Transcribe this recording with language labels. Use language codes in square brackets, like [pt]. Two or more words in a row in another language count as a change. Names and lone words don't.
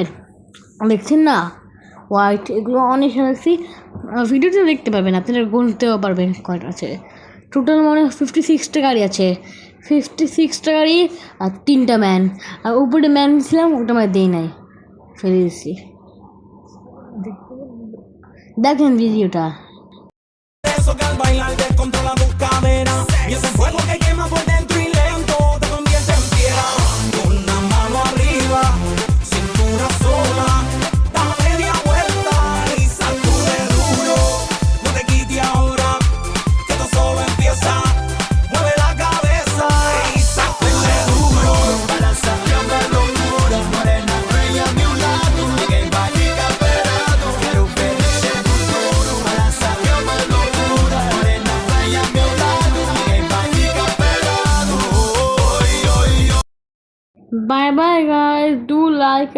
[bn] দেখছেন না, হোয়াইট এগুলো অনেক সাজাচ্ছি, ভিডিওতে দেখতে পাবেন, আপনারা গুনতেও পারবেন কয়টা আছে। টোটাল মনে হয় 56টা গাড়ি আছে, 56টা গাড়ি আর 3টা ম্যান, আর উপরে ম্যান ছিলাম ওটা আমার দেই নাই, ফেলে দিচ্ছি। দেখেন ভিডিওটা। [es] Eso que al bailar descontrola tus caderas y ese fuego que quema por dentro y lento te convierte en fiera. Con la mano arriba, cintura sola, da media vuelta y sacude duro. No te quites ahora, que esto solo empieza. Mueve la cabeza y sacude duro. Balanzando la locura, morena bella a mi lado, que vaya esperado. Quiero ver ese futuro, balanzando la locura, morena bella a mi lado, que vaya esperado. [en] Bye bye guys, do like